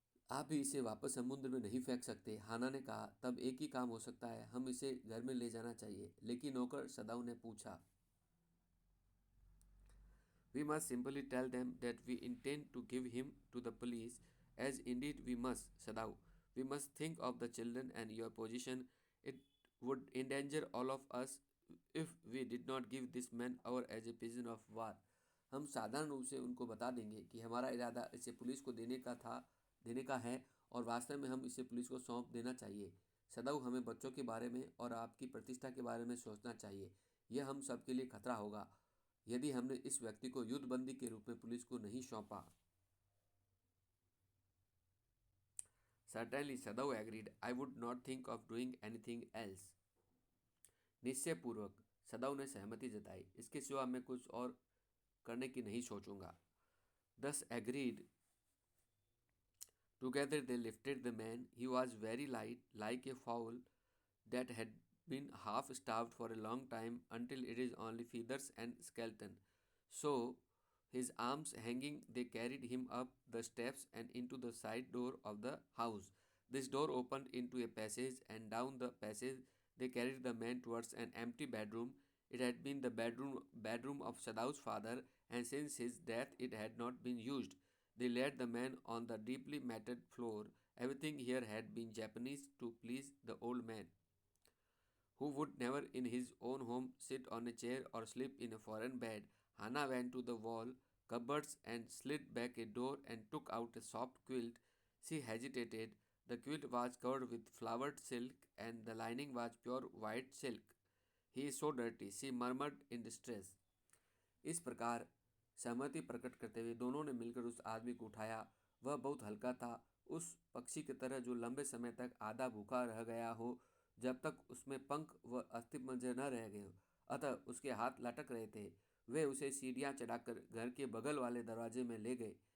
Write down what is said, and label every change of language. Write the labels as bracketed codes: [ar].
[hi] आप ही इसे वापस समुद्र में नहीं फेंक सकते, हाना ने कहा। तब एक ही काम हो सकता है, हम इसे घर में ले जाना चाहिए। लेकिन नौकर, सदाव ने पूछा। [en] We must simply tell them that we intend to give him to the police, as indeed we must, Sadav. We must think of the children and your position. It would endanger all of us if we did not give this man over as a prisoner of war. [hi] हम साधारण रूप से उनको बता देंगे कि हमारा इरादा इसे पुलिस को देने का है, और वास्तव में हम इसे पुलिस को सौंप देना चाहिए। सदाव, हमें बच्चों के बारे में और आपकी प्रतिष्ठा के बारे में सोचना चाहिए। यह हम सबके लिए खतरा होगा यदि हमने इस व्यक्ति को युद्धबंदी के रूप में पुलिस को नहीं सौंपा। [en] Certainly, Sadav agreed. I would not think of doing anything else. [hi] निश्चयपूर्वक, सदाव ने सहमति जताई। इसके सिवा मैं कुछ और करने की नहीं सोचूंगा। [en] Thus agreed. Together they lifted the man. He was very light, like a fowl that had been half starved for a long time until it is only feathers and skeleton. So, his arms hanging, they carried him up the steps and into the side door of the house. This door opened into a passage, and down the passage they carried the man towards an empty bedroom. It had been the bedroom of Sadau's father, and since his death it had not been used. They laid the man on the deeply matted floor. Everything here had been Japanese to please the old man, who would never in his own home sit on a chair or sleep in a foreign bed. Hannah went to the wall cupboards and slid back a door and took out a soft quilt. She hesitated. The quilt was covered with flowered silk, and the lining was pure white silk. He is so dirty, she murmured in distress. [hi] इस प्रकार सहमति प्रकट करते हुए दोनों ने मिलकर उस आदमी को उठाया। वह बहुत हल्का था, उस पक्षी की तरह जो लंबे समय तक आधा भूखा रह गया हो, जब तक उसमें पंख व अस्थिपंजर न रह गए हो। अतः उसके हाथ लटक रहे थे। वे उसे सीढ़ियाँ चढ़ाकर घर के बगल वाले दरवाजे में ले गए।